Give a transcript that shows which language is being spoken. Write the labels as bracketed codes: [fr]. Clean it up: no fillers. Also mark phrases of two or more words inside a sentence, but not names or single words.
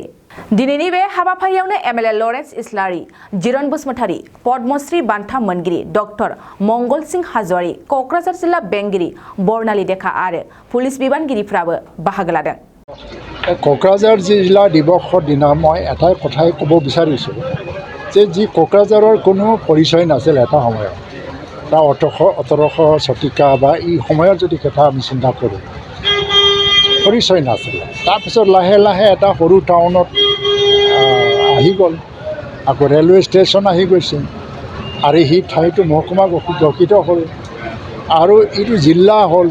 [brx] दिनैनि बे हाबाफारियावनो एमएलए लरेन्स इस्लारि, जिरन बसुमतारी, पद्मश्री बान्था मोनगिरि डक्टर मंगल सिंह हाज'वारि, क'क्राझार जिल्ला बेंगिरि बर्नाली डेका आरो पुलिस बिबानगिरिफ्राबो बाहागो लादों। [as] क'क्राझार जिल्ला दिवसৰ দিনা মই এটাই কথাই ক'ব বিচাৰিছোঁ যে যি কক্ৰাঝাৰৰ কোনো পৰিচয় নাছিল এটা সময়ত, তা 1800 শতিকা বা এই সময়ত যদি কথা আমি চিন্তা কৰোঁ পৰিচয় নাছিলে। তাৰপিছত লাহে লাহে এটা সৰু টাউনত আহি গ'ল, আকৌ ৰেলৱে ষ্টেচন আহি গৈছে আৰু সেই ঠাইটো মহকুমা গঠিত হ'ল আৰু এইটো জিলা হ'ল।